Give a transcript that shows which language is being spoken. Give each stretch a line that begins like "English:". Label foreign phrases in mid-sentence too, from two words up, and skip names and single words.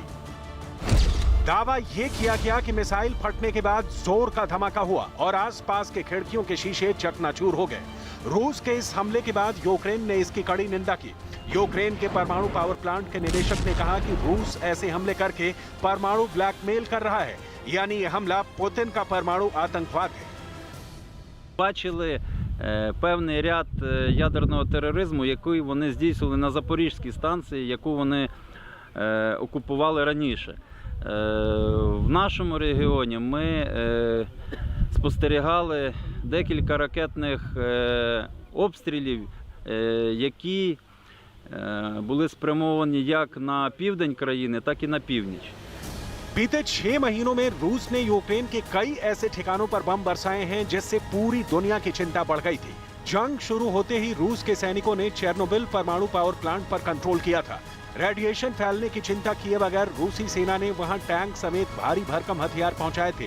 Hindi: दावा ये किया गया कि मिसाइल फटने के बाद जोर का धमाका हुआ और आसपास के खिड़कियों के शीशे चकनाचूर हो गए। रूस के इस हमले के बाद यूक्रेन ने इसकी कड़ी निंदा की। यूक्रेन के परमाणु
English: power plant
Hindi: के निदेशक ने कहा कि रूस ऐसे हमले करके परमाणु ब्लैकमेल कर रहा है, यानी ये हमला पुतिन का परमाणु आतंकवाद है।
Ukrainian: Бачили певний ряд ядерного тероризму, який вони здійснили на Запорізькій станції, яку вони окупували раніше. В нашому регіоні ми спостерігали декілька ракетних обстрілів, які були спрямовані як на південь країни, так і на північ.
Hindi: बीते 6 महीनों में रूस ने यूक्रेन के कई ऐसे ठिकानों पर बम बरसाए हैं जिससे पूरी दुनिया की चिंता बढ़ गई थी। जंग शुरू होते ही रूस के सैनिकों ने चेर्नोबिल परमाणु
English: power plant
Hindi: पर कंट्रोल किया था। रेडिएशन फैलने की चिंता किए बगैर रूसी सेना ने वहां टैंक समेत भारी भरकम हथियार पहुंचाए थे।